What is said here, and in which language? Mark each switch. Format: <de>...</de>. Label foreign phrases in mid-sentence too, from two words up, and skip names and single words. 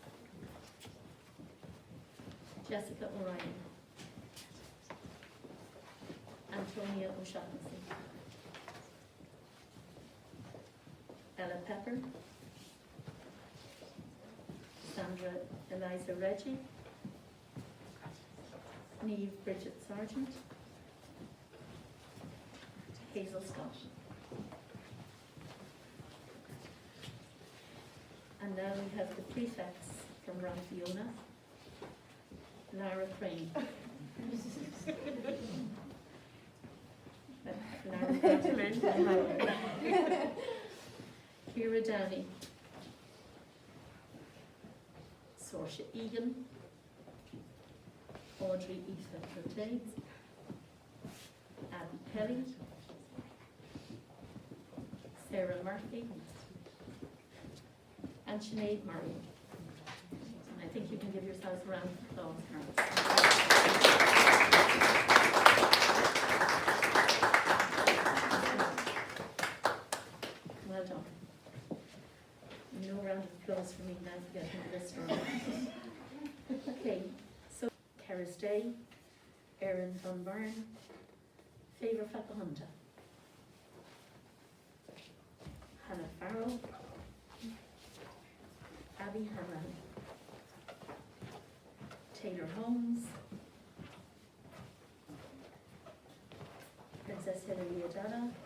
<en>Jessica O'Ryan, Antonia O'Shaughnessy, Ella Pepper, Sandra Eliza Reggie, Niamh Bridget Sargent, Hazel Scott. And now we have the prefects from Rang Fiona, Lara Crane. Kira Downey, Saoirse Egan, Audrey Aoife Cote, Abby Kelly, Sarah Murphy, and Sinead Murray. And I think you can give yourselves a round of applause. Well done. No round of applause for me now for getting this wrong. Okay, so Keris Day, Erin Van Byrne, Favour Fakahunta. Farrell, Abby Hanlon, Taylor Holmes, Princess Hilary Adala,</en>